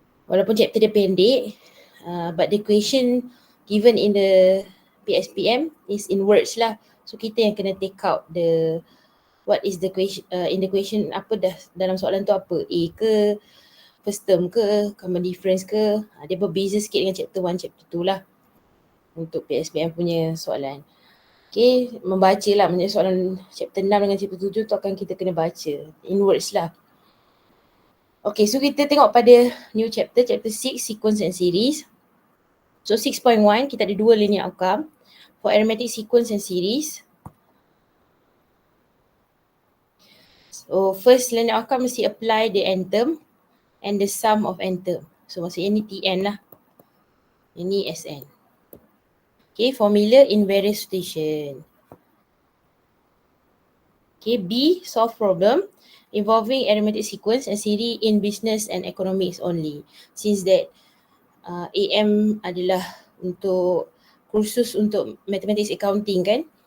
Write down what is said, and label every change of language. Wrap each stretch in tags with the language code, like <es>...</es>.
<ms>Walaupun chapter dia pendek,</ms> <en>but the question given in the PSPM is in words lah.</en> <ms>So kita yang kena</ms> <en>take out what is the question,</en> <ms>in the question apa dah dalam soalan tu apa. A ke, first term ke, common difference ke. Dia berbeza sikit dengan chapter 1, chapter 2 lah. Untuk PSPM punya soalan. Okay, membaca lah. Maksudnya soalan chapter 6 dengan chapter 7 tu akan kita kena baca.</ms> <en>In words lah. Okay, so</en> <ms>kita tengok pada</ms> <en>new chapter 6, sequence and series. So 6.1,</en> <ms>kita ada</ms> <en>2 linear outcome. For arithmetic sequence and series. So first linear outcome mesti apply the n term and the sum of n term. So</en> <ms>maksudnya ni Tn lah. Ini Sn.</ms> <en>Okay, formula in various situation. Okay, B, solve problem involving arithmetic sequence and series in business and economics only. Since that</en> <ms>AM adalah untuk kursus untuk mathematics accounting kan.</ms>